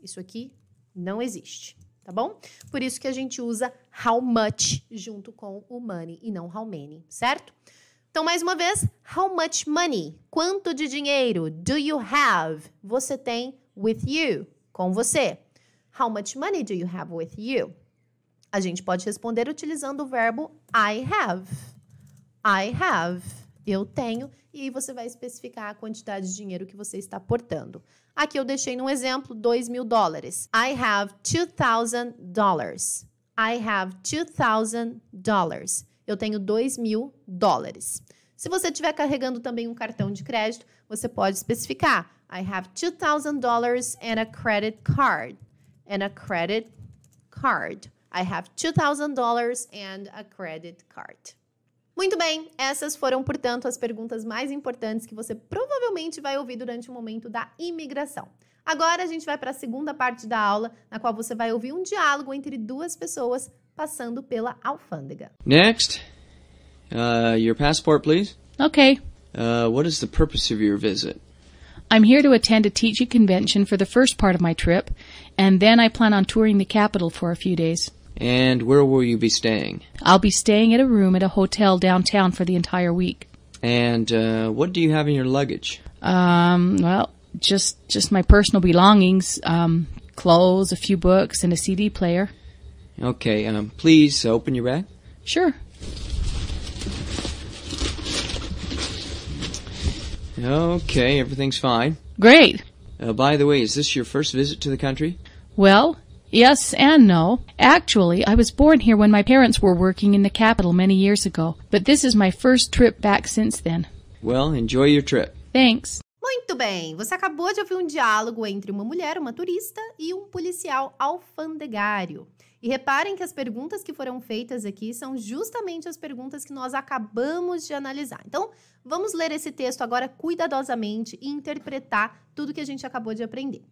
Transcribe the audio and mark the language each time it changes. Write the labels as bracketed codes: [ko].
[pt] Isso aqui não existe, tá bom? Por isso que a gente usa how much junto com o money e não how many, certo? Então, mais uma vez, [en] how much money? [pt] Quanto de dinheiro [en] do you have? [pt] Você tem [en] with you, [pt] com você. [en] How much money do you have with you? [pt] A gente pode responder utilizando o verbo [en] I have. I have. [pt] Eu tenho. E aí você vai especificar a quantidade de dinheiro que você está portando. Aqui eu deixei num exemplo $2.000. [en] I have $2,000. I have $2,000. [pt] Eu tenho $2.000. Se você estiver carregando também um cartão de crédito, você pode especificar. [en] I have $2,000 and a credit card. And a credit card. I have $2,000 and a credit card. [pt] Muito bem, essas foram, portanto, as perguntas mais importantes que você provavelmente vai ouvir durante o momento da imigração. Agora a gente vai para a segunda parte da aula, na qual você vai ouvir um diálogo entre duas pessoas passando pela alfândega. [en] Next, your passport, please. Okay. What is the purpose of your visit? I'm here to attend a teaching convention for the first part of my trip, and then I plan on touring the capital for a few days. And where will you be staying? I'll be staying at a room at a hotel downtown for the entire week. And what do you have in your luggage? Well, just my personal belongings, clothes, a few books, and a CD player. Okay, please open your bag. Sure. Okay, everything's fine. Great. By the way, is this your first visit to the country? Well, yes and no. Actually, I was born here when my parents were working in the capital many years ago, but this is my first trip back since then. Well, enjoy your trip. Thanks. [pt] Muito bem, você acabou de ouvir um diálogo entre uma mulher, uma turista, e um policial alfandegário. E reparem que as perguntas que foram feitas aqui são justamente as perguntas que nós acabamos de analisar. Então, vamos ler esse texto agora cuidadosamente e interpretar tudo que a gente acabou de aprender.